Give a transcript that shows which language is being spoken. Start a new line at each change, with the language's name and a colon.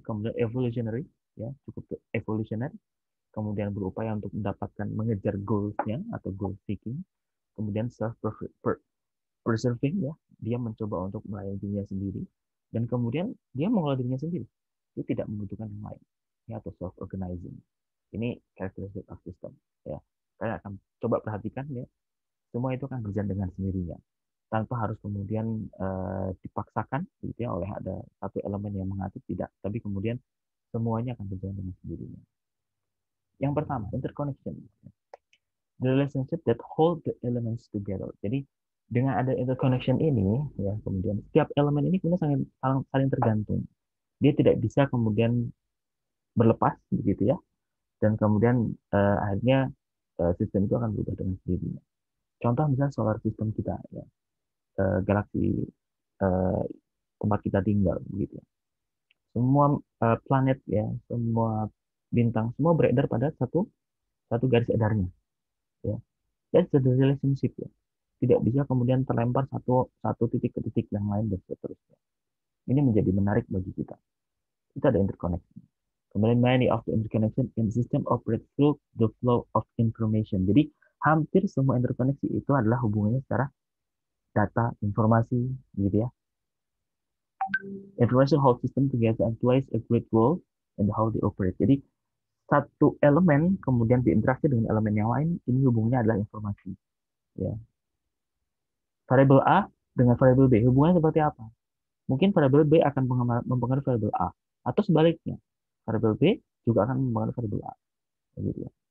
Indonesian: Kemudian evolutionary, ya, cukup evolutionary, kemudian berupaya untuk mendapatkan mengejar goals-nya atau
English: goal seeking,
Indonesian: kemudian
English: self preserving,
Indonesian: ya, dia mencoba untuk melayani dirinya sendiri, dan kemudian dia mengelola dirinya sendiri, dia tidak membutuhkan yang lain, ya, atau
English: self organizing.
Indonesian: Ini karakteristik
English: of system,
Indonesian: ya. Kalian akan coba perhatikan, ya, semua itu akan berjalan dengan sendirinya tanpa harus kemudian dipaksakan, gitu ya, oleh ada satu elemen yang mengatur, tidak, tapi kemudian semuanya akan berjalan dengan sendirinya. Yang pertama,
English: interconnection, the relationship that hold the elements together.
Indonesian: Jadi dengan ada interconnection ini, ya, kemudian setiap elemen ini kemudian saling tergantung. Dia tidak bisa kemudian berlepas, begitu ya, dan kemudian akhirnya sistem itu akan berubah dengan sendirinya. Contoh misalnya
English: solar system
Indonesian: kita, ya, galaksi uh, tempat kita tinggal, begitu ya. Semua planet, ya, semua bintang, semua beredar pada satu satu garis edarnya, ya.
English: That's the relationship, ya.
Indonesian: Tidak bisa kemudian terlempar satu satu titik ke titik yang lain dan seterusnya. Ini menjadi menarik bagi kita. Kita ada interconnection. Kemudian
English: many of the interconnection in the system operate through the flow of information.
Indonesian: Jadi hampir semua interkoneksi itu adalah hubungannya secara data, informasi, gitu ya.
English: Information holds system together and plays a great role in how they operate.
Indonesian: Jadi satu elemen kemudian berinteraksi dengan elemen yang lain, ini hubungannya adalah informasi. Ya. Variabel A dengan variabel B, hubungannya seperti apa? Mungkin variabel B akan mempengaruhi variabel A, atau sebaliknya, variabel B juga akan mempengaruhi variabel A. Gitu ya.